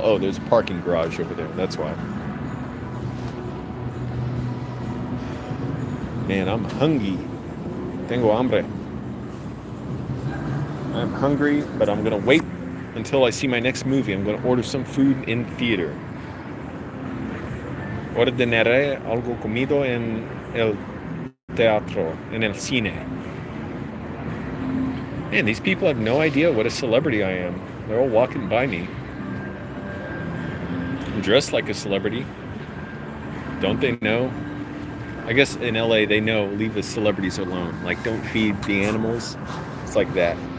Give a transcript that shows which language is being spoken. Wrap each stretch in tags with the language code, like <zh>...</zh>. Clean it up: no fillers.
<en>Oh, there's a parking garage over there. That's why. Man, I'm hungry.</en> <es>Tengo hambre.</es> <en>I'm hungry, but I'm going to wait until I see my next movie. I'm going to order some food in theater.</en> <es>Ordenaré algo comido en el teatro, en el cine.</es> <en>Man, these people have no idea what a celebrity I am. They're all walking by me. I'm dressed like a celebrity. Don't they know? I guess in LA they know, leave the celebrities alone. Like, don't feed the animals. It's like that.</en>